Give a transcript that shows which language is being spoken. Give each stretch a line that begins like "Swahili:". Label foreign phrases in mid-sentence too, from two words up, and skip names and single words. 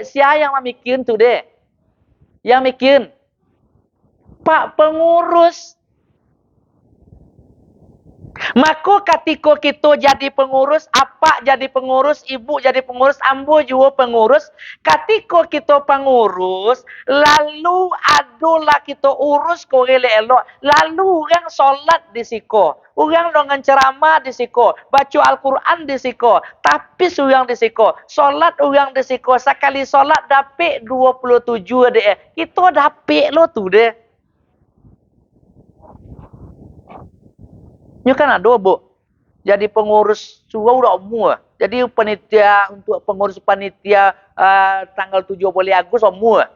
Indonesian: Siapa yang memikirin tu deh? Yang mikirin Pak Pengurus. Maka ketika kita jadi pengurus, apa jadi pengurus, ibu jadi pengurus, ambo juga pengurus. Ketika kita pengurus, lalu adalah kita urus korele elok. Lalu orang solat di siko. Orang dengan ceramah di siko. Baca Al-Quran di siko. Tapi orang di siko. Solat orang di siko. Sekali solat dapat 27 deh. Kita dapat lo tu deh. Ini kan ada, Bu. Jadi pengurus surau dah semua. Jadi panitia untuk pengurus panitia tanggal 17 Agustus semua.